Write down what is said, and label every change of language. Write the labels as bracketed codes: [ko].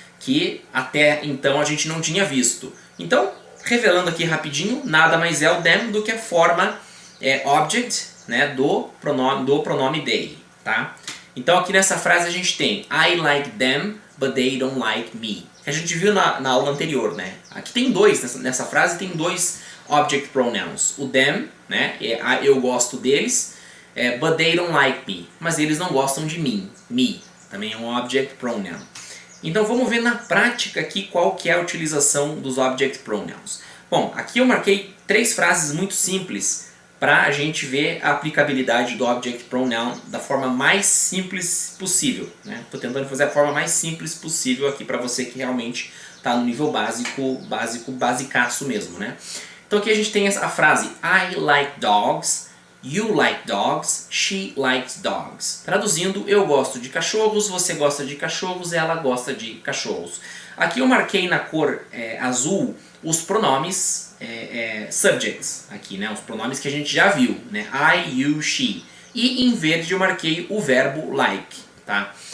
[pt] Que até então a gente não tinha visto. Então, revelando aqui rapidinho, nada mais é o them do que a forma object, né, do pronome they. Tá? Então aqui nessa frase a gente tem [en] I like them, but they don't like me. [pt] Que a gente viu na aula anterior, né? Aqui tem dois, nessa frase tem dois Object Pronouns. O them, né, eu gosto deles, [en] but they don't like me. [pt] Mas eles não gostam de mim. Me também é um Object Pronoun. Então vamos ver na prática aqui qual que é a utilização dos Object Pronouns. Bom, aqui eu marquei 3 frases muito simples para a gente ver a aplicabilidade do Object Pronoun da forma mais simples possível. Estou tentando fazer a forma mais simples possível aqui para você que realmente está no nível basicaço mesmo. Né? Então aqui a gente tem a frase [en] I like dogs, you like dogs, she likes dogs. [pt] Traduzindo, eu gosto de cachorros, você gosta de cachorros, ela gosta de cachorros. Aqui eu marquei na cor azul os pronomes subjects, aqui, né? Os pronomes que a gente já viu, né? I, you, she. E em verde eu marquei o verbo like. Tá?